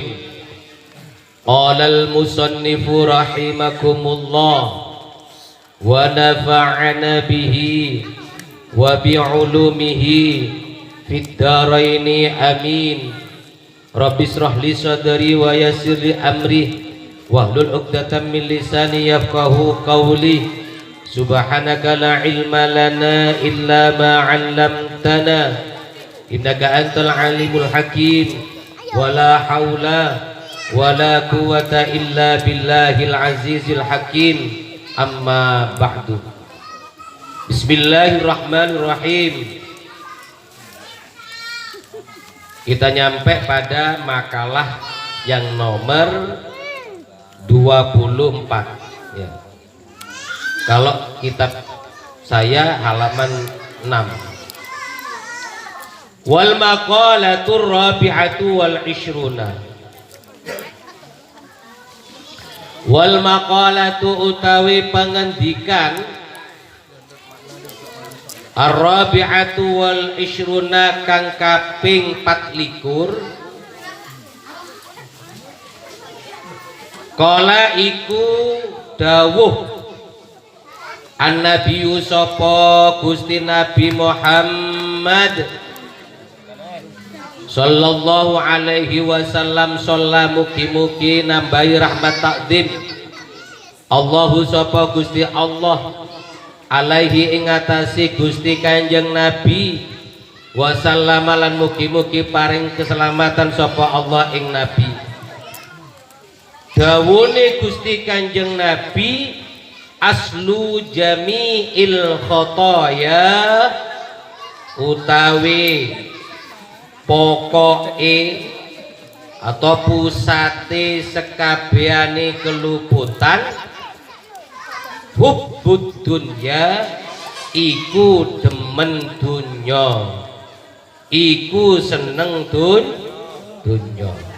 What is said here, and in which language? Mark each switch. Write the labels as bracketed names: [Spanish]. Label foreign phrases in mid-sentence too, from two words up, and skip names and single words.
[Arabic] قال المصنف رحمكم الله ونفعنا به وبعلومه في الدارين آمين. رب اشرح لي صدري ويسر لي أمري واحلل عقدة من لساني يفقهوا قولي. سبحانك لا علم لنا إلا ما علمتنا إنك أنت العليم الحكيم. ولا حول ولا قوة إلا بالله العزيز الحكيم. أما بعد. [Indonesian] Bismillahirrahmanirrahim. Kita nyampe pada makalah yang nomor 24 ya. Kalau kitab saya halaman 6. [Arabic] والمقالة الرابعة والعشرون. والمقالة [Javanese] utawi pengendikan [Arabic] الرابعة والعشرون [Javanese] kang kaping 24. Kala iku dawuh an-nabiyyu sapa Gusti Nabi Muhammad [Arabic] صلى الله عليه وسلم [Javanese] sallam mugi-mugi nambahi rahmat takdim Allahu sapa Gusti Allah alaihi ing atase Gusti Kanjeng Nabi wasallam lan mugi-mugi paring keselamatan sapa Allah ing Nabi. Dawune Gusti Kanjeng Nabi [Arabic] أصل جميع الخطايا [Javanese] utawi pokoke atau pusate sekabehane keluputan [Arabic] حب الدنيا [Javanese] iku demen dunya iku seneng dunya